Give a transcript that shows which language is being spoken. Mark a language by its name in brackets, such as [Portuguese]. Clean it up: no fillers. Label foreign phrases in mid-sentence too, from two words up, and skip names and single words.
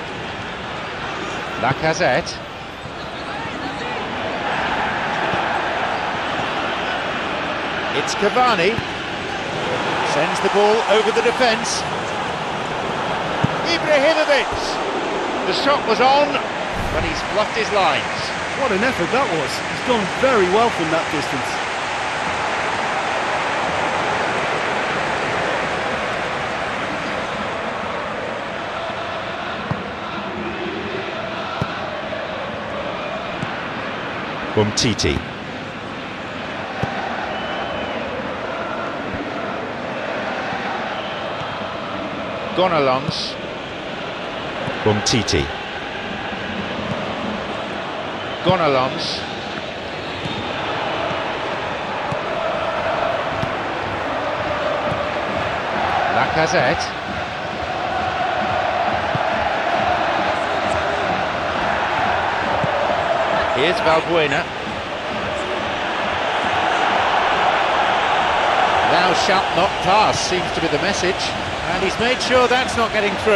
[English] Lacazette. It's Cavani. Sends the ball over the defence. Ibrahimovic. The shot was on, but he's fluffed his lines. What an effort that was. He's done very well from that distance. Umtiti. Gonalons. Umtiti. Gonalons. Lacazette. Here's Valbuena. Thou shalt not pass seems to be the message, and he's made sure that's not getting through.